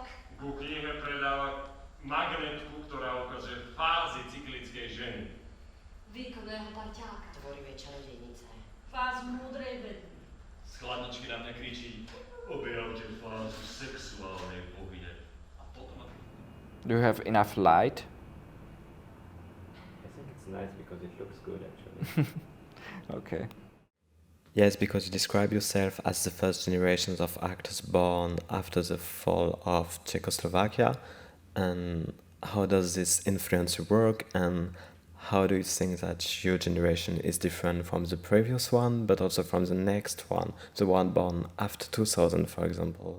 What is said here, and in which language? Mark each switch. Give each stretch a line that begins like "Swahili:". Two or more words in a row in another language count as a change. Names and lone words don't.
Slovak: Ku knihe predáva magnetku, ktorá ukazuje fázy cyklickej ženy. Výkonného parťáka. Tvorivé čarodejnice. Fázu múdrej vedy. Z chladničky na mňa kričí: objavte fázu sexuálnej bohyne. A potom...
English: Do you have enough light? I think it's nice because it looks good actually. Okay. Yes, because you describe yourself as the first generations of actors born after the fall of Czechoslovakia. And how does this influence your work, and how do you think that your generation is different from the previous one, but also from the next one, the one born after 2000, for example?